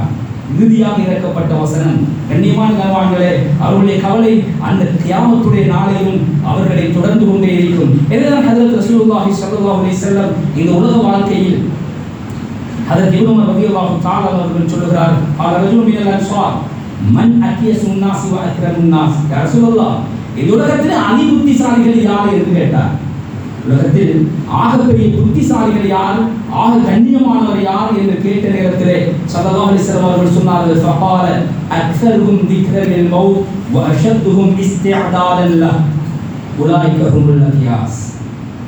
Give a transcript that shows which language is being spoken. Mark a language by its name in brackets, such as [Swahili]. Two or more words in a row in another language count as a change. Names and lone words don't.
[Tamil] இறுதியாக இறக்கப்பட்ட வசனம். கண்ணியமான கனவான்களே, அவருடைய கவலை அந்த கியாமத்துடைய நாளையும் அவர்களை தொடர்ந்து கொண்டே இருக்கும். இதுதான் ஹஜ்ரத் ரசூலுல்லாஹி [Arabic] صلى الله عليه وسلم [Tamil] இந்த உலக வாழ்க்கையில் ஹஜ்ரத் இப்னு உமர் [Arabic] رضي الله تعالى [Tamil] அவர்கள் சொல்கிறார், [Arabic] قال رجل من الانصار من اكيس الناس واكرم الناس. يا رسول الله, [Tamil] இந்த உலகத்திலே அதி புத்திசாலிகள் யார் என்று கேட்டார். உலகத்தில் ஆகப்பெரிய புத்திசாலிகள் யார், ஆக கண்ணியமானவர் யார் என்று கேட்ட நேரத்திலே [Arabic] صلى الله عليه وسلم [Tamil] அவர்கள் சொன்னார்கள், [Arabic] فقال أكثرهم ذكرا للموت وأشدهم استعدادا له أولئك هم الأكياس.